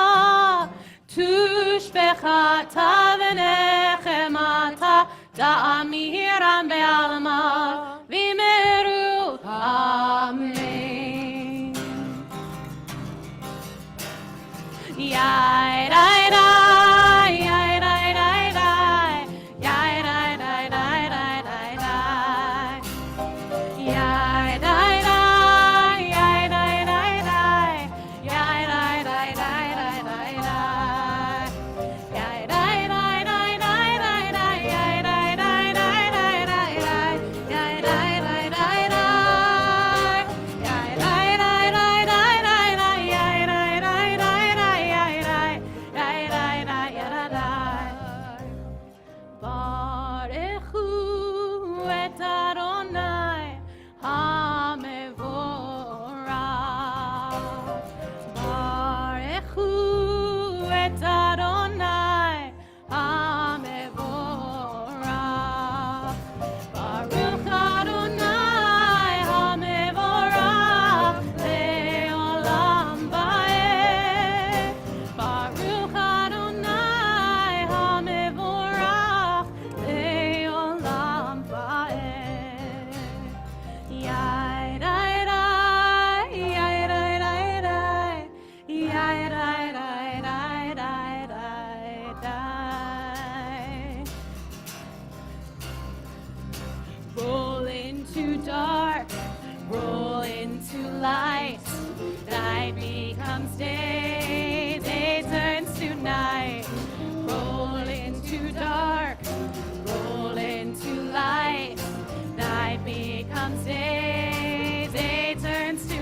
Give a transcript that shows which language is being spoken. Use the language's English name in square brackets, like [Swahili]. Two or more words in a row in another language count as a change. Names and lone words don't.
[Aramaic] תושבחתה ונחמתה תאמירם בעלמה ויאמרו אמן. יאי די די, יאי די די די, יאי די די די די די די, יאי די די, יאי די די די, יאי די די די די די די, יאי די די די די די די, יאי די די די די די די, יאי די די די די, יאי די די די די די די, יאי די די די די, יאי די די די די די. [Hebrew] ברכו את אדוני המבורך, ברכו את אדוני המבורך, ברוך אדוני המבורך לעולם ועד, ברוך אדוני המבורך לעולם ועד. יאי די די, יאי די די די, יאי די די די די די די. [English] Roll into dark, roll into light, night becomes day, day turns to night. Roll into dark, roll into light, night becomes day, day turns